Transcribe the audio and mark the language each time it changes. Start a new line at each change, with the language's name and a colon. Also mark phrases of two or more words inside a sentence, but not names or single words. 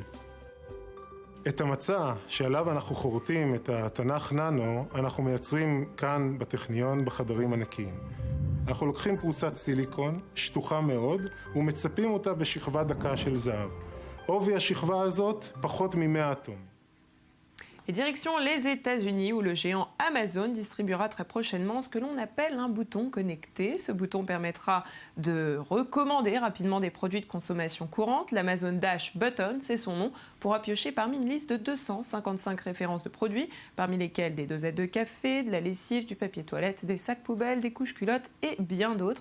Hebrew: את המצע שעליו אנחנו חורטים את התנ"ך ננו, אנחנו מייצרים כאן בטכניון בחדרים הנקיים. אנחנו לוקחים פרוסת סיליקון, שטוחה מאוד, ומצפים אותה בשכבה דקה של זהב. עובי השכבה הזאת פחות מ-100 אטום.
French: Et direction les États-Unis où le géant Amazon distribuera très prochainement ce que l'on appelle un bouton connecté. Ce bouton permettra de recommander rapidement des produits de consommation courante. L'Amazon Dash Button, c'est son nom, pourra piocher parmi une liste de 255 références de produits, parmi lesquels des dosettes de café, de la lessive, du papier toilette, des sacs poubelles, des couches culottes et bien d'autres.